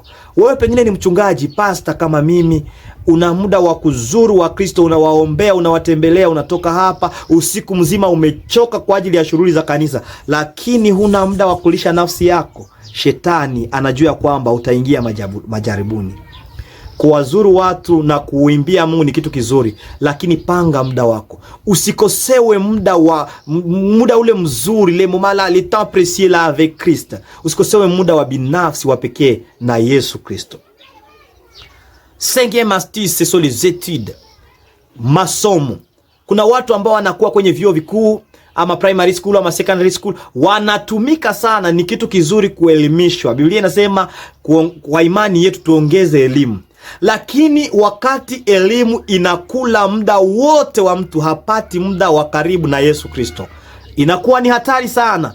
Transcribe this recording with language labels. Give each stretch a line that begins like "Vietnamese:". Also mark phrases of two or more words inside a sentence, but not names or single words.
Swahili: Wewe pengine ni mchungaji, pasta kama mimi, una muda wa kuzuru wa Kristo, unawaombea, unawatembelea, unatoka hapa usiku mzima umechoka kwa ajili ya shughuli za kanisa, lakini huna muda wa kulisha nafsi yako. Shetani anajua kwamba utaingia majaribuni. Kuwazuru watu na kuimbia Mungu ni kitu kizuri, lakini panga muda wako. Usikosewe muda ule mzuri,
French: le moment le temps précieux là avec Christ.
Swahili: Usikosewe muda wa binafsi wa pekee na Yesu Kristo.
French: Cinquième astuce, ce sont les études.
Swahili: Masomo. Kuna watu ambao wanakuwa kwenye vyuo vikuu ama
English: primary school
Swahili: ama
English: secondary school,
Swahili: wanatumika sana. Ni kitu kizuri kuelimishwa. Biblia inasema kwa imani yetu tuongeze elimu. Lakini wakati elimu inakula muda wote wa mtu, hapati muda wa karibu na Yesu Kristo, inakuwa ni hatari sana.